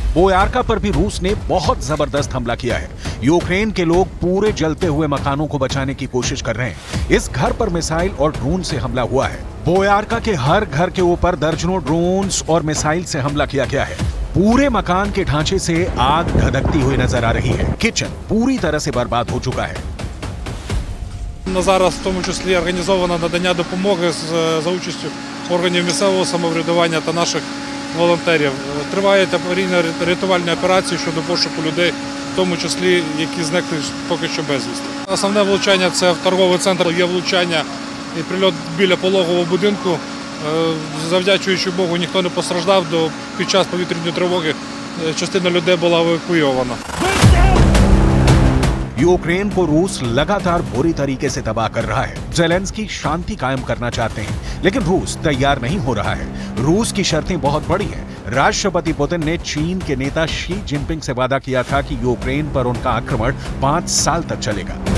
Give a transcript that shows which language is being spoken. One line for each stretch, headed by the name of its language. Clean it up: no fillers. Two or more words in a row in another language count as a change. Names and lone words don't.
Hindi: बोयारका पर भी रूस ने बहुत जबरदस्त हमला किया है। यूक्रेन के लोग पूरे जलते हुए मकानों को बचाने की कोशिश कर रहे हैं। इस घर पर मिसाइल और ड्रोन से हमला हुआ है। बोयारका के हर घर के ऊपर दर्जनों ड्रोन्स और मिसाइल से हमला किया गया है। पूरे मकान के ढांचे से आग धधकती हुई नजर आ रही है। किचन पूरी तरह से बर्बाद हो चुका है।
Ukrainian: Зараз в тому числі організовано надання допомоги за участю органів місцевого самоврядування та наших волонтерів. Тривають аварійно-рятувальні операції щодо пошуку людей, в тому числі, які зникли поки що безвісти. Основне влучання – це в торговий центр. Є влучання і прильот біля пологового будинку. Завдячуючи Богу, ніхто не постраждав. Під час повітряної тривоги частина людей була евакуйована.
Hindi: यूक्रेन को रूस लगातार बुरी तरीके से तबाह कर रहा है। ज़ेलेंस्की शांति कायम करना चाहते हैं, लेकिन रूस तैयार नहीं हो रहा है। रूस की शर्तें बहुत बड़ी हैं। राष्ट्रपति पुतिन ने चीन के नेता शी जिनपिंग से वादा किया था कि यूक्रेन पर उनका आक्रमण 5 साल तक चलेगा।